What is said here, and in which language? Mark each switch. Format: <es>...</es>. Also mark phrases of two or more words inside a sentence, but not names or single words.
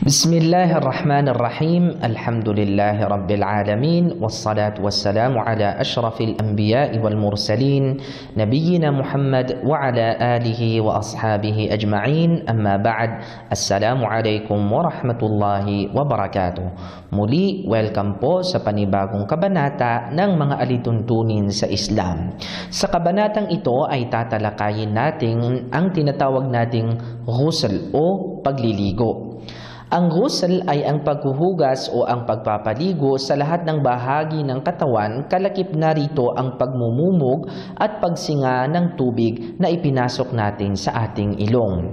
<ar>بسم الله الرحمن الرحيم الحمد لله رب العالمين والصلاة والسلام على أشرف الأنبياء والمرسلين نبينا محمد وعلى آله وأصحابه أجمعين أما بعد السلام عليكم ورحمة الله وبركاته.</ar> <tl>Muli, welcome po sa panibagong kabanata ng mga alituntunin sa Islam. Sa kabanatang ito ay tatalakayin natin ang tinatawag nating ghusl o pagliligo. Ang ghusl ay ang paghuhugas o ang pagpapaligo sa lahat ng bahagi ng katawan, kalakip na rito ang pagmumumog at pagsinga ng tubig na ipinasok natin sa ating ilong.</tl>